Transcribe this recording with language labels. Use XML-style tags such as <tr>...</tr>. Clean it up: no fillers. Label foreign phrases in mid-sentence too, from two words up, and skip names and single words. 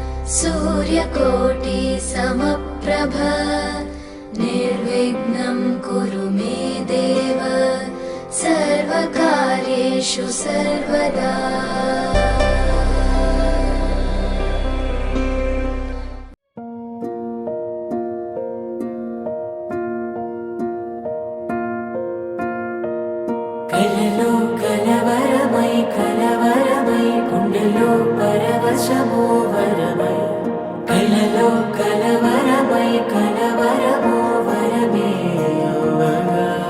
<sa>सूर्यकोटि समप्रभ निर्विघ्नं कुरु मे देव सर्वकार्येषु सर्वदा।</sa> <te>కలలో కలవరమై కలవరమై గుండెలో పరవశమో వరమై కలలో కలవరమై కలవరమో వరమే అవ్వగా</te>